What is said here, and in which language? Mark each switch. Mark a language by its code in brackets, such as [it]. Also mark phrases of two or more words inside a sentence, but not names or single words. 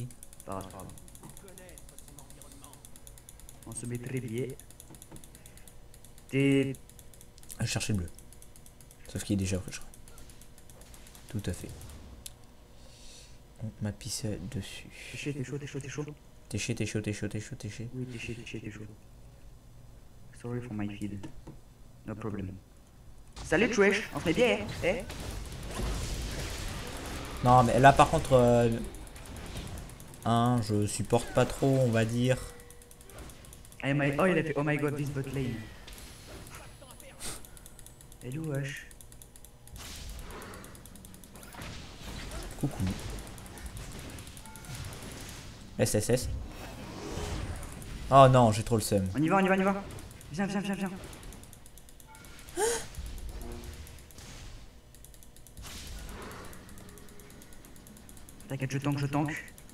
[fr] Pardon. On se met très bien. T'es... Je cherchais le bleu. Sauf qu'il est déjà prêt, je crois. Tout à fait. On m'a pissé dessus. T'es chaud, t'es chaud, t'es chaud, t'es chaud. T'es chaud, t'es chaud, t'es chaud, t'es chaud, t'es chaud. Oui, t'es chaud, t'es chaud, t'es chaud. [en] Sorry for my feed. No problem. [fr] Salut Trash, on se met bien, eh? Non, mais là par contre, je supporte pas trop, on va dire. Oh, il a fait [en] oh my god, this bot lane. [fr] Hello wesh. Coucou. SSS. Oh non, j'ai trop le seum. On y va, on y va, on y va. Viens, viens, viens, viens. T'inquiète, je tank, je tank.